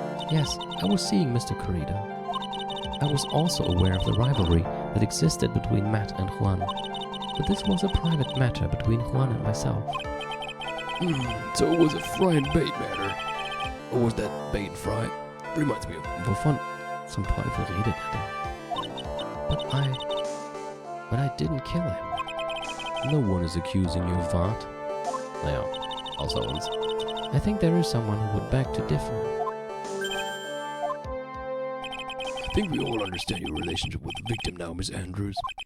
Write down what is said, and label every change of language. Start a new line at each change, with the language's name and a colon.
English: Yes, I was seeing Mr. Corrida. I was also aware of the rivalry that existed between Matt and Juan, but this was a private matter between Juan and myself. So it was a fry and bait matter. Or was that bait and fry? Reminds me of...
German: Wovon zum Teufel redet er?
English: But I didn't kill him. No one is accusing you of that.
German: Naja, außer uns.
English: I think there is someone who would beg to differ. I think we all understand your relationship with the victim now, Miss Andrews.